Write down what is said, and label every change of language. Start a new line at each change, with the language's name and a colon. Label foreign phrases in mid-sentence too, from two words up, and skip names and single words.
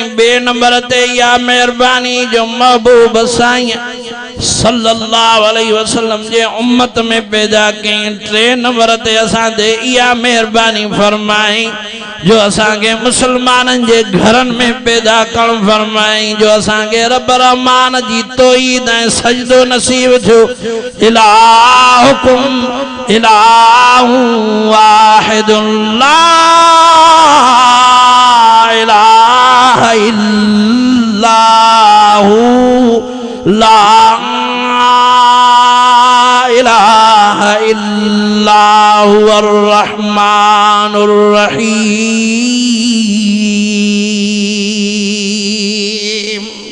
Sindhi: बे नंबर ते या मेहरबानी जो महबूब साईं
Arabic: صلى الله عليه وسلم
Sindhi: जे उम्मत में पैदा कई। टे नंबर ते असां ते या मेहरबानी फरमाई जो असांखे मुसलमाननि जे घरनि में पैदा करण फरमाई। जो असांखे रब रहमान जी तौहीद ऐं सजदो नसीब थियो।
Arabic: إلهكم إله واحد لا إله إلا هو لا إله إلا هو الرحمن الرحيم.